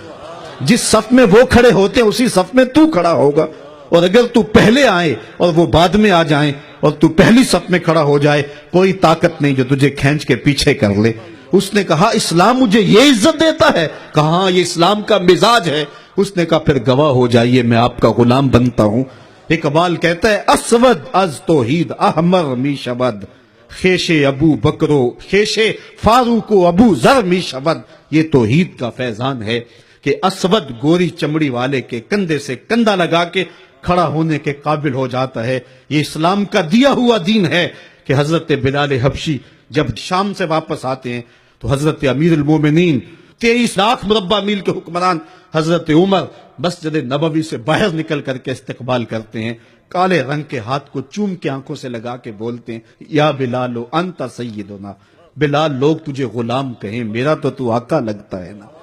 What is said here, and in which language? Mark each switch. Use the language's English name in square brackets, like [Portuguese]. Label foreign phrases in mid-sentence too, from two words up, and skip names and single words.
[Urdu] جس صف میں وہ کھڑے ہوتے ہیں اسی صف میں تو کھڑا ہوگا، اور اگر تو پہلے آئے اور وہ بعد میں آ جائیں اور تو پہلی صف میں کھڑا ہو جائے، کوئی طاقت نہیں جو تجھے کھینچ کے پیچھے کر لے۔ اس نے کہا اسلام مجھے یہ عزت دیتا ہے؟ کہا ہاں یہ اسلام کا مزاج ہے۔ اس نے کہا پھر گواہ ہو جائیے میں آپ کا غلام بنتا ہوں۔ اقبال کہتا ہے [Persian] اسود از توحید احمر می شود، خیش ابو بکرو خیش فاروق و ابو ذر می شود۔ [Urdu] یہ توحید کا فیضان ہے کہ اسود گوری چمڑی والے کے کندھے سے کندھا لگا کے کھڑا ہونے کے قابل ہو جاتا ہے۔ یہ اسلام کا دیا ہوا دین ہے کہ حضرت بلال حبشی جب شام سے واپس آتے ہیں تو حضرت امیر المومنین 23 لاکھ مربع میل کے حکمران حضرت عمر مسجد نبوی سے باہر نکل کر کے استقبال کرتے ہیں، کالے رنگ کے ہاتھ کو چوم کے آنکھوں سے لگا کے بولتے ہیں [Arabic] یا بلال انت سیدنا، [Urdu] بلال لوگ تجھے غلام کہیں، میرا تو تو آقا لگتا ہے نا۔